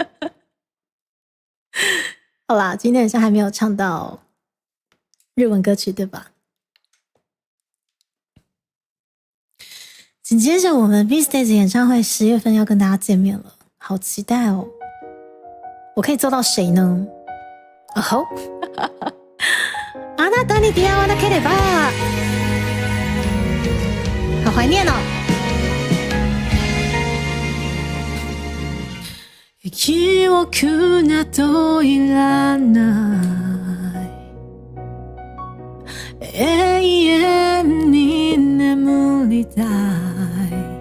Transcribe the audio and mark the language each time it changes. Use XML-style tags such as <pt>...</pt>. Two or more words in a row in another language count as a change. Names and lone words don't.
<zh>好啦，今天好像还没有唱到日文歌曲，对吧？紧接着我们 B Stage 演唱会10月份要跟大家见面了，好期待哦！我可以做到谁呢？好，</zh> <ja>あなたに出会わなければ，</ja> <zh>好怀念哦。</zh> <ja>記憶などいらない永遠に眠りたい</ja>